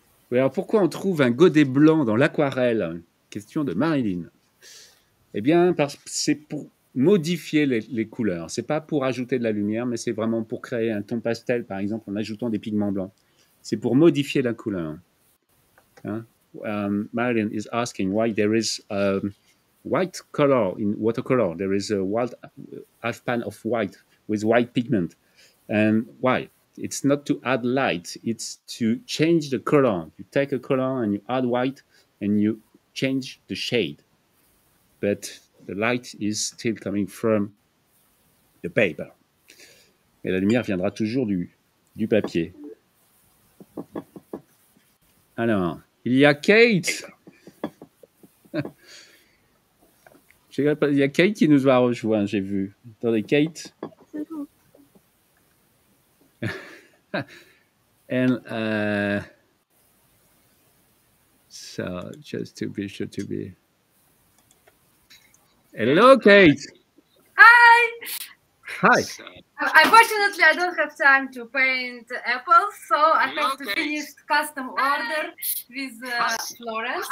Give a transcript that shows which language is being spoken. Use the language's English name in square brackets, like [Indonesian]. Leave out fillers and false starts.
[French] Oui, alors pourquoi on trouve un godet blanc dans l'aquarelle? Question de Marilyn. Eh bien, c'est pour modifier les couleurs. C'est pas pour ajouter de la lumière, mais c'est vraiment pour créer un ton pastel, par exemple, en ajoutant des pigments blancs. C'est pour modifier la couleur. Hein? [English] Marilyn is asking why there is white color in watercolor. There is a half pan of white with white pigment. And why? It's not to add light. It's to change the color. You take a color and you add white and you change the shade. But the light is still coming from the paper. [French] Et la lumière viendra toujours du papier. Alors, il y a Kate. Il y a Kate qui nous a rejoint, j'ai vu. Attendez, Kate. [English] And so, just to be sure to be. Hello, Kate. Hi. Hi. Unfortunately, I don't have time to paint apples, so I have to finish custom order with Florence.